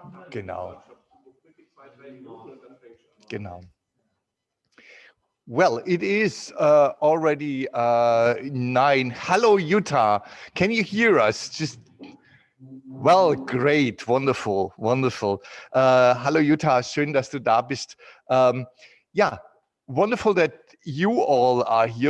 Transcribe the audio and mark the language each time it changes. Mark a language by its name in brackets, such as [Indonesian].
[German] Genau. Genau. [English] Well, it is already 9. Hello, Utah. Can you hear us? Well, great, wonderful, wonderful. [German] Hallo Jutta, schön, dass du da bist. [English] Yeah, wonderful that you all are here.